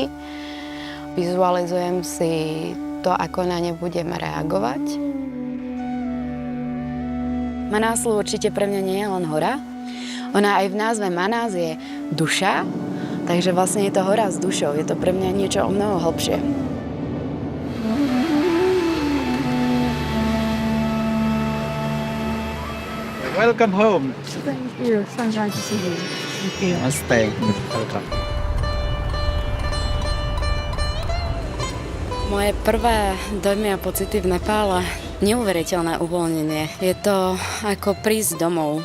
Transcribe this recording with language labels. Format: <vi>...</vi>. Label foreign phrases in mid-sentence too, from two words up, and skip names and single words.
<sk>Vizualizujem si to, ako na ne budem reagovať. Manáslu určite pre mňa nie je len hora. Ona aj v názve Manás je duša, takže vlastne je to hora s dušou. Je to pre mňa niečo o mnoho hlbšie.</sk> <en>Welcome home. Thank you. So glad to see you. Thank you. Namaste. Welcome.</en> <sk>Moje prvé dojmy a pocity v Nepále, neuveriteľné uvoľnenie. Je to ako prísť domov.</sk>